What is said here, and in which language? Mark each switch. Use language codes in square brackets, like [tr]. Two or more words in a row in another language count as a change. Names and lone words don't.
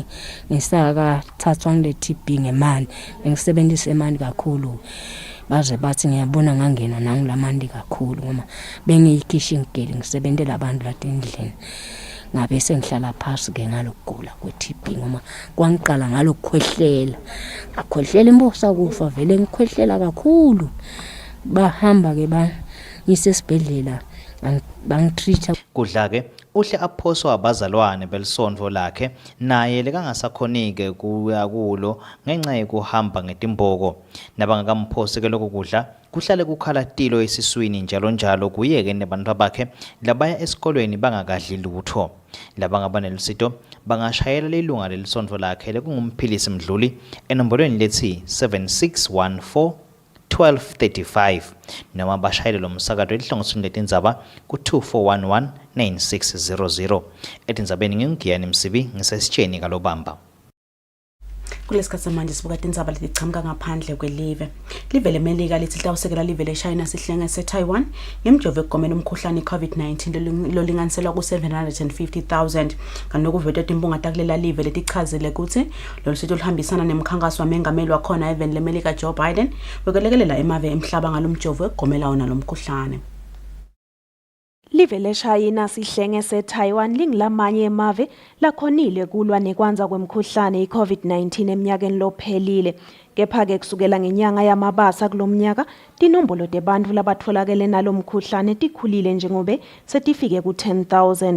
[ss] ngisaka thathwa ngile TB ngemali ngisebenzisa imali kakhulu baze bathi ngiyabona ngangena nangilamandi kakhulu ngoba bengiyikhishin girl ngisebenzela abantu latendlini ngabe sengihlala phansi ke ngalokugula kwe-TB ngoba kwangiqala ngalokukhwehlela akhwehlela imbosa kufa vele ngikhwehlela kakhulu bahamba ke ngisesibhedlela bangitreat kudla ke uhle aphoswa abazalwane belisondvo lakhe naye lekangasakhonike kuya kulo ngenxa yokuhamba ngetimboko nabangakamphose ke lokho kudla kuhlale kukhala tilo esiswini njalo njalo kuyeke nabantu bakhe labaya esikolweni bangakadli lutho labangaba nelisito bangashayela lelunga lelisondvo lakhe lekungumphilisi Mdluli enomborweni lethi 7614 1235 noma bashayele lo msakazo elihlongothweni letindzaba ku2411 9600 etindzabeni ngingiyani Msibi ngisesitsheni kalobamba. Kulesikhathi samanje sibuka tindzaba letichamka ngaphandle kwelive. Live leMelika lithi hlawusekela live leChina sihlenge seTaiwan ngemjovo ekugomela umkhuhlane iCovid-19 lolinganiselwa ku750,000 kanokuveta timbunga takulela live letichazile ukuthi lolusito luhambisana nemkhankaso wamengameli wakhona even leMelika Joe Biden wekelekelela emave emhlaba ngalomjovo ekugomela wona lomkhuhlane. Live leChina sihlenge seTaiwan lingilamanye emave lakhonile kulwa nekwanza kwemkhuhlane iCovid-19 eminyakeni lophelile. Kepha-ke kusukela ngenyanga yamabasa kulomnyaka tinombolo tebantu labatfolakele nalomkhuhlane tikhulile njengobe setifike ku10,000.